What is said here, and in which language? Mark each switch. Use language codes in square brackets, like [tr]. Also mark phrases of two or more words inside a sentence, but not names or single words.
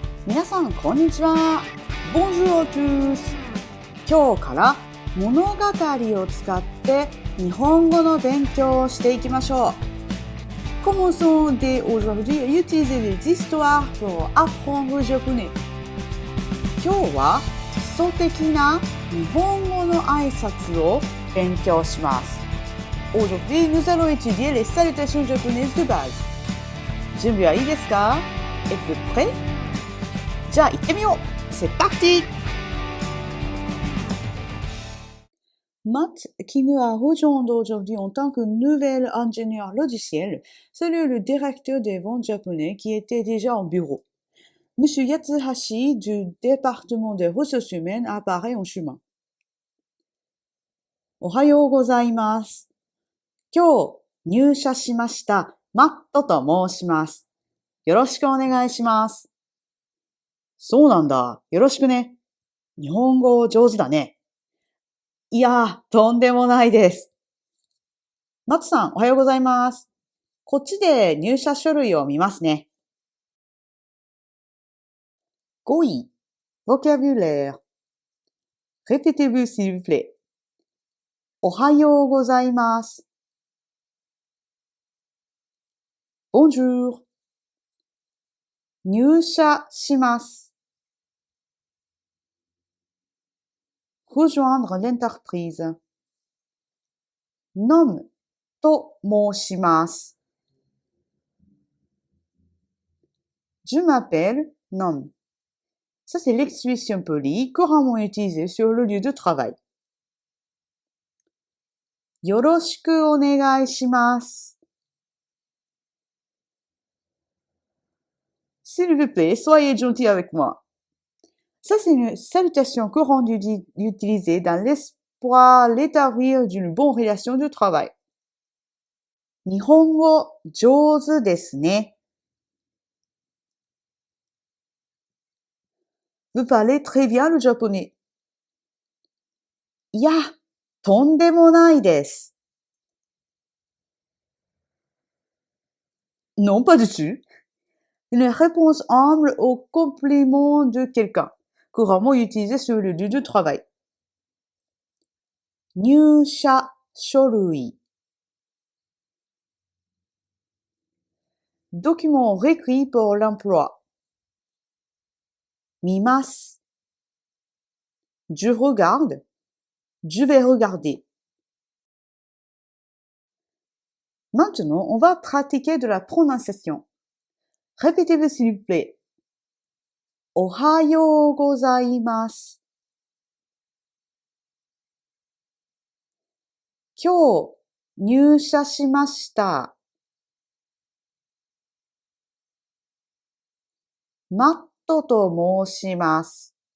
[ja] 皆さん、こんにちは。 [fr] Bonjour à tous. [ja] 今日から物語を使って日本語の勉強をしていきましょう。 [fr] Commençons dès aujourd'hui à utiliser les histoires pour apprendre le japonais. [ja] 今日は基礎的な日本語の挨拶を勉強します。 [fr] Aujourd'hui, nous allons étudier les salutations japonaises de base. [ja] 準備はいいですか? [fr] Êtes-vous prêts? [ja] じゃあ行ってみよう! [fr] C'est parti! Matt, qui nous a rejoint aujourd'hui en tant que nouvel ingénieur logiciel, salue le directeur des ventes japonais qui était déjà en bureau. Monsieur Yatsuhashi du département des ressources humaines apparaît en chemin. [ja] おはようございます。今日入社しましたマットと申します。よろしくお願いします。そうなんだ。よろしくね。日本語上手だね。いや、とんでもないです。マツさん、おはようございます。こっちで入社書類を見ますね。5 位、vocabulaire. [fr] Répétez-vous s'il vous plaît. [ja] おはようございます。Bonjour. 入社します。 [fr] Rejoindre l'entreprise. Nomme [ja] と申します。 [fr] Je m'appelle Nomme. Ça, c'est l'expression polie couramment utilisée sur le lieu de travail. [ja] よろしくお願いします。 [fr] S'il vous plaît, soyez gentil avec moi. Ça, c'est une salutation courante utilisée dans l'espoir d'établir d'une bonne relation de travail. [ja] 日本語上手ですね。 [fr] Vous parlez très bien le japonais. [ja] いや、とんでもないです。 [fr] Non, pas du tout. Une réponse humble au compliment de quelqu'un, couramment utilisée sur le lieu de travail. [ja] 入社書類. [fr] Document requis pour l'emploi. 見ます。Je regarde. Je vais regarder. Maintenant, on va pratiquer de la prononciation. Répétez-vous s'il vous plaît. [ja] おはようございます。今日入社しました。マットと申します。